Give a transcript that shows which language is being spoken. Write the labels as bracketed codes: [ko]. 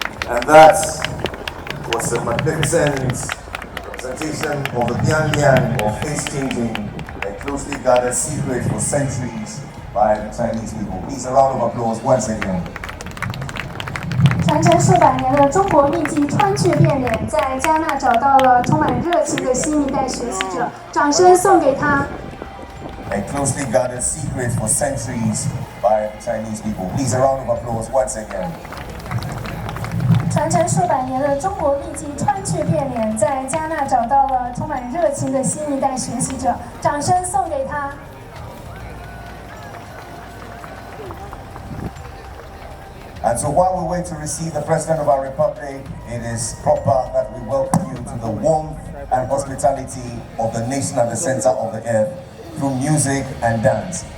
[en] And that was a magnificent representation of the Bian of face-changing, a closely guarded secret for centuries by the Chinese people. Please, a round of applause once again. [zh] 传承数百年的中国秘籍川雀变脸，在加纳找到了充满热情的新一代学习者，掌声送给他。 [en] A closely guarded secret for centuries by the Chinese people. Please, a round of applause once again. [zh] 传承数百年的中国秘籍川雀变脸，在加纳找到了充满热情的新一代学习者，掌声送给他。 [en] And so while we wait to receive the President of our Republic, it is proper that we welcome you to the warmth and hospitality of the nation at the center of the earth through music and dance.